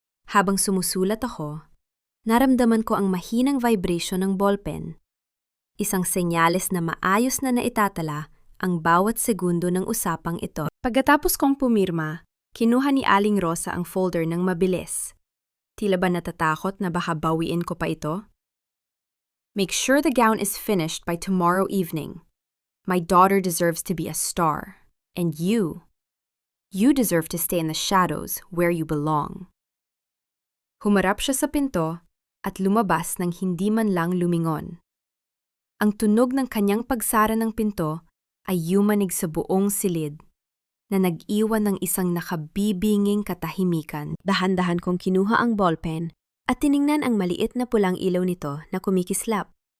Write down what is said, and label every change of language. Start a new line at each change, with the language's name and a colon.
Filipino: Habang sumusulat ako, naramdaman ko ang mahinang vibration ng ballpen. Isang senyales na maayos na naitatala ang bawat segundo ng usapang ito. Pagkatapos kong pumirma, kinuha ni Aling Rosa ang folder ng mabilis. Tila ba natatakot na baka bawiin ko pa ito?
English: Make sure the gown is finished by tomorrow evening. My daughter deserves to be a star. And you deserve to stay in the shadows where you belong.
Filipino: Humarap siya sa pinto at lumabas nang hindi man lang lumingon. Ang tunog ng kanyang pagsara ng pinto ay yumanig sa buong silid na nag-iwan ng isang nakabibinging katahimikan. Dahan-dahan kong kinuha ang ballpen at tiningnan ang maliit na pulang ilaw nito na kumikislap.